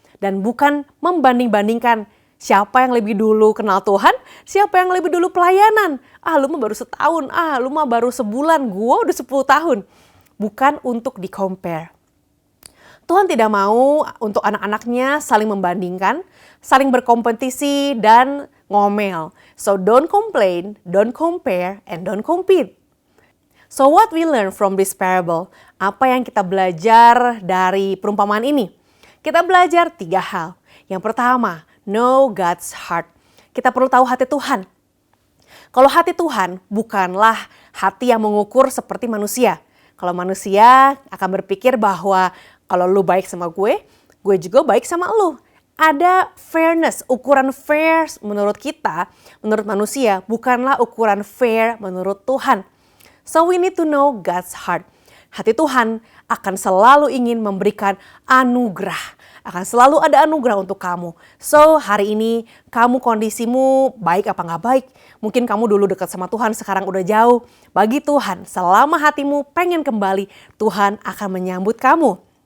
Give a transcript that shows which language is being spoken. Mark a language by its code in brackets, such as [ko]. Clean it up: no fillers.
[id] Dan bukan membanding-bandingkan siapa yang lebih dulu kenal Tuhan, siapa yang lebih dulu pelayanan. Lu mah baru setahun, lu mah baru sebulan, gua udah 10 tahun. Bukan untuk di-compare. Tuhan tidak mau untuk anak-anaknya saling membandingkan, saling berkompetisi dan ngomel. [en] So don't complain, don't compare, and don't compete. So what we learn from this parable? [id] Apa yang kita belajar dari perumpamaan ini? Kita belajar 3 hal. Yang pertama, [en] know God's heart. [id] Kita perlu tahu hati Tuhan. Kalau hati Tuhan bukanlah hati yang mengukur seperti manusia. Kalau manusia akan berpikir bahwa kalau lu baik sama gue juga baik sama lu. Ada fairness, ukuran fair menurut kita, menurut manusia, bukanlah ukuran fair menurut Tuhan. [en] So we need to know God's heart. [id] Hati Tuhan akan selalu ingin memberikan anugerah. Akan selalu ada anugerah untuk kamu. So hari ini kamu kondisimu baik apa nggak baik. Mungkin kamu dulu dekat sama Tuhan, sekarang udah jauh. Bagi Tuhan, selama hatimu pengen kembali, Tuhan akan menyambut kamu.